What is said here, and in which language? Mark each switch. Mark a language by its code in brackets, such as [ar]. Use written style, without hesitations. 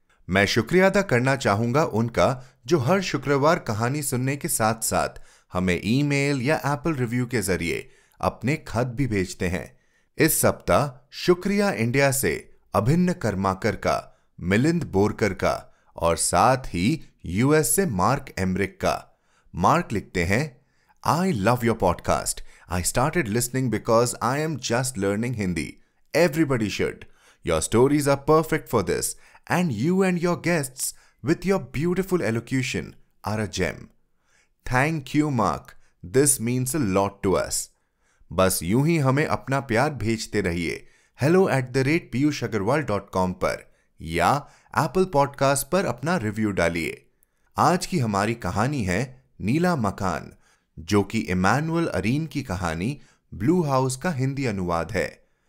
[hi] मैं शुक्रिया अदा करना चाहूंगा उनका जो हर शुक्रवार कहानी सुनने के साथ साथ हमें ईमेल या एप्पल रिव्यू के जरिए अपने खत भी भेजते हैं। इस सप्ताह शुक्रिया इंडिया से अभिन्न कर्माकर का, मिलिंद बोरकर का और साथ ही यूएस से मार्क एमरिक का। मार्क लिखते हैं, [en] I love your podcast. I started listening because I am just learning Hindi. Everybody should. Your stories are perfect for this, and you and your guests, with your beautiful elocution, are a gem. Thank you, Mark. This means a lot to us. [hi] बस यूं ही हमें अपना प्यार भेजते रहिए hello@piyushagarwal.com पर या Apple Podcast पर अपना रिव्यू डालिए। आज की हमारी कहानी है नीला मकान, जो कि इमैनुअल अरीन की कहानी ब्लू हाउस का हिंदी अनुवाद है।